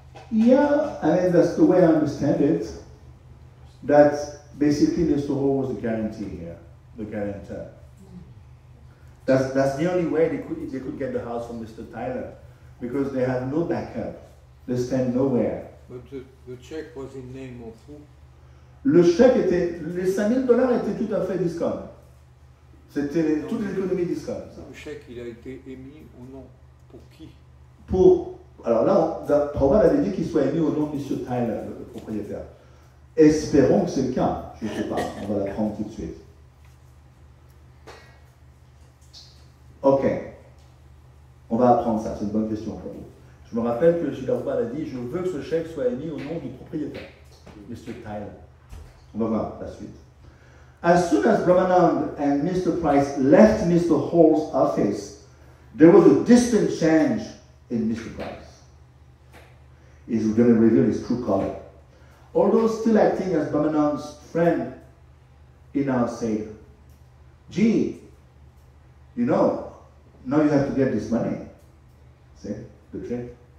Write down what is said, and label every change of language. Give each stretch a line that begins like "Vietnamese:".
English: Yeah, I mean, that's the way I understand it. That basically Mr. Hall was the guarantee here, the guarantor. That's the only way they could get the house from Mr. Tyler, because they have no backup. They stand nowhere. But the check was in name of who?
French: Le chèque était, les $5,000 étaient tout à fait discom. C'était toute l'économie discom. Le chèque, il a été émis au nom pour qui? Alors là, Prabhu avait dit qu'il soit émis au nom de M. Tyler, le propriétaire. Espérons que c'est le cas. Je ne sais pas, on va l'apprendre tout de suite. Ok, on va apprendre ça, c'est une bonne question pour vous. Je me rappelle que Sri Prabhupada a dit, je veux que ce chèque soit émis au nom du propriétaire, M. Tyler. On va voir la suite.
English: As soon as Brahmananda and Mr. Price left Mr. Hall's office, there was a distant change in Mr. Price. He's going to reveal his true color. Although still acting as Brahmananda's friend, he now said, gee, you know, now you have to get this money. See, the trick.